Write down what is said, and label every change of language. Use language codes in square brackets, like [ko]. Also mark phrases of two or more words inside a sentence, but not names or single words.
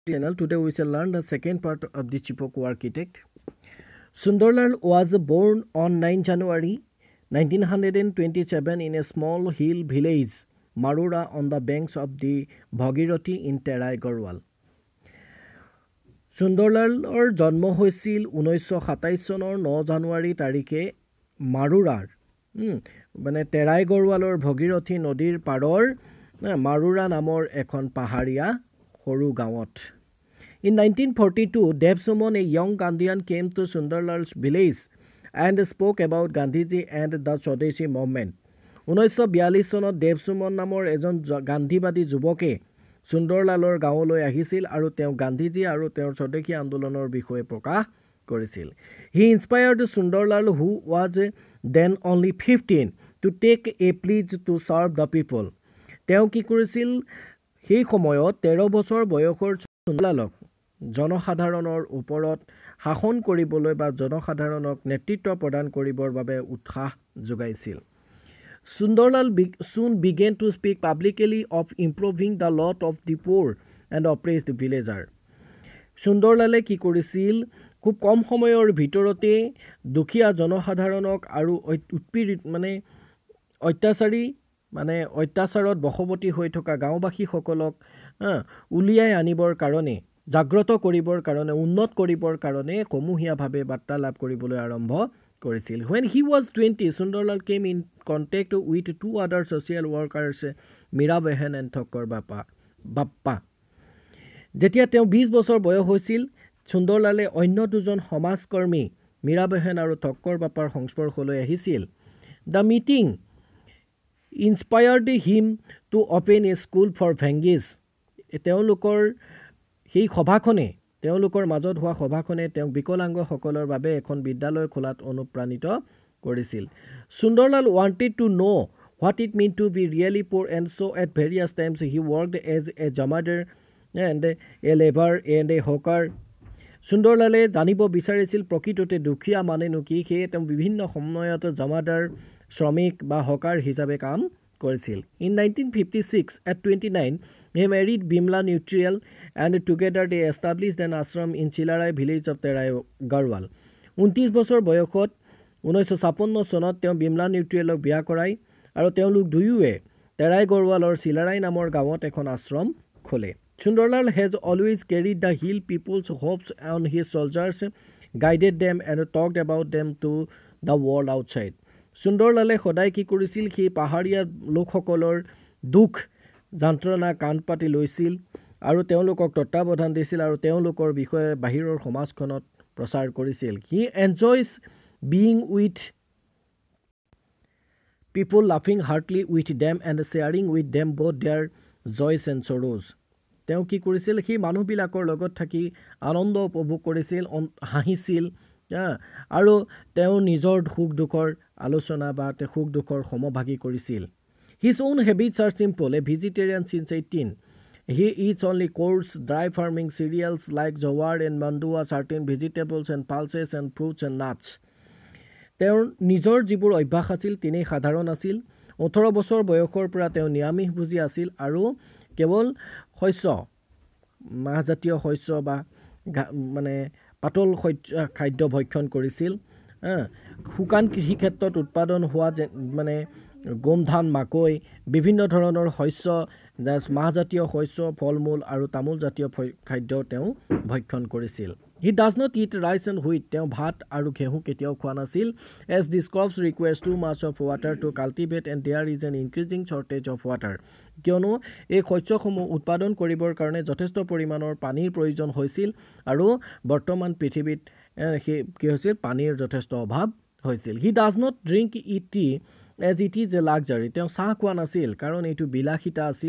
[en] channel. Today we shall learn the second part of the Chipoku architect. Sundarlal was born on 9 January 1927 in a small hill village, Marura, on the banks of the Bhagirathi in Terai Garhwal. [as] Sundarlaলৰ জন্ম হৈছিল 1927 চনৰ 9 জানুৱাৰী তাৰিখে মাৰুৰাৰ মানে তেৰাই গড়ৱালৰ ভগীৰথী নদীৰ পাৰৰ মাৰুৰা নামৰ এখন পাহাৰীয়া সৰু গাঁৱত. [en] In 1942, Dev Suman, a young Gandhian, came to Sundarlal's village and spoke about Gandhiji and the Swadeshi movement. [as] 1942 চনত দেৱ সুমন নামৰ এজন গান্ধীবাদী যুৱকে সুন্দৰলালৰ গাঁৱলৈ আহিছিল আৰু তেওঁ গান্ধীজী আৰু তেওঁৰ স্বদেশী আন্দোলনৰ বিষয়ে প্ৰকাশ কৰিছিল. [en] He inspired Sundarlal, who was then only 15, to take a pledge to serve the people. [as] তেওঁ কি কৰিছিল সেই সময়ত 13 বছৰ বয়সৰ সুন্দৰলালক জনসাধাৰণৰ ওপৰত শাসন কৰিবলৈ বা জনসাধাৰণক নেতৃত্ব প্ৰদান কৰিবৰ বাবে উৎসাহ যোগাইছিল. [en] Sundarlal soon began to speak publicly of improving the lot of the poor and oppressed villager. [as] Sundarlale কি কৰিছিল খুব কম সময়ৰ ভিতৰতে দুখীয়া জনসাধাৰণক আৰু উৎপীড়িত মানে অত্যাচাৰত বশৱৰ্তী হৈ থকা গাঁওবাসীসকলক উলিয়াই আনিবৰ কাৰণে জাগ্ৰত কৰিবৰ কাৰণে উন্নত কৰিবৰ কাৰণে সমূহীয়াভাৱে বাৰ্তালাপ কৰিবলৈ আৰম্ভ কৰিছিল. [en] When he was 20, Sundarlal came in contact with two other social workers, Mira Behan and Thakkar Bappa. [as] যেতিয়া তেওঁ 20 বছৰ বয়স হৈছিল, সুন্দৰলালে অন্য দুজন সমাজকৰ্মী মীৰা বেহেন আৰু থক্কৰ বাপাৰ সংস্পৰ্শলৈ আহিছিল. [en] The meeting inspired him to open a school for Bhengis. [as] তেওঁলোকৰ সেই সভাখনে তেওঁলোকৰ মাজত হোৱা সভাখনে তেওঁ বিকলাংগসকলৰ বাবে এখন বিদ্যালয় খোলাত অনুপ্ৰাণিত কৰিছিল. [en] Sundarlal wanted to know what it meant to be really poor, and so at various times he worked as a jamadar and a laborer and a hawker. [as] Sundarlale জানিব বিচাৰিছিল প্ৰকৃততে দুখীয়া মানেনো কি. সেয়ে তেওঁ বিভিন্ন সময়ত জমাদাৰ শ্ৰমিক বা হকাৰ হিচাপে কাম কৰিছিল. [en] In 1956, at 29, he married Bimla Neutrial and together they established an ashram in Chilarai village of Terai Garhwal. [as] 29 বছৰ বয়সত 1956 চনত তেওঁ বিমলা নিউট্ৰিয়েলক বিয়া কৰায় আৰু তেওঁলোক দুয়োৱে তেৰাই গড়ৱালৰ চিলাৰাই নামৰ গাঁৱত এখন আশ্ৰম খোলে. [en] Sundarlal has always carried the hill people's hopes on his shoulders, guided them and talked about them to the world outside. [as] Sundarlale সদায় কি কৰিছিল সেই পাহাৰীয়া লোকসকলৰ দুখ যন্ত্ৰণা কাণ পাতি লৈছিল আৰু তেওঁলোকক তত্ত্বাৱধান দিছিল আৰু তেওঁলোকৰ বিষয়ে বাহিৰৰ সমাজখনত প্ৰচাৰ কৰিছিল. [en] He enjoys being with people, laughing heartily with them and sharing with them both their joys and sorrows. [as] তেওঁ কি কৰিছিল সেই মানুহবিলাকৰ লগত থাকি আনন্দ উপভোগ কৰিছিল, হাঁহিছিল আৰু তেওঁ নিজৰ সুখ দুখৰ আলোচনা বা সুখ দুখৰ সমভাগী কৰিছিল. [en] His own habits are simple. A vegetarian since 18. He eats only coarse, dry farming cereals like jowar and mandua, certain vegetables and pulses and fruits and nuts. [as] তেওঁৰ নিজৰ যিবোৰ অভ্যাস আছিল তিনি সাধাৰণ আছিল. 18 বছৰ বয়সৰ পৰা তেওঁ নিৰামিষভোজী আছিল আৰু কেৱল শস্য মাহজাতীয় শস্য বা মানে পাতল খাদ্য ভক্ষণ কৰিছিল. শুকান কৃষি ক্ষেত্ৰত উৎপাদন হোৱা মানে গম ধান মাকৈ বিভিন্ন ধৰণৰ শস্য মাহজাতীয় শস্য ফল মূল আৰু তামোল জাতীয় খাদ্য তেওঁ ভক্ষণ কৰিছিল. [en] He does not eat rice and wheat. [as] তেওঁ ভাত আৰু ঘেঁহু কেতিয়াও খোৱা নাছিল. [en] As these crops requires too much of water to cultivate and there is an increasing shortage of water. [as] কিয়নো এই শস্যসমূহ উৎপাদন কৰিবৰ কাৰণে যথেষ্ট পৰিমাণৰ পানীৰ প্ৰয়োজন হৈছিল আৰু বৰ্তমান পৃথিৱীত কি হৈছিল পানীৰ যথেষ্ট অভাৱ হৈছিল. [en] He does not drink tea as it is a luxury. [as] তেওঁ চাহ খোৱা নাছিল কাৰণ এইটো বিলাসিতা আছিল.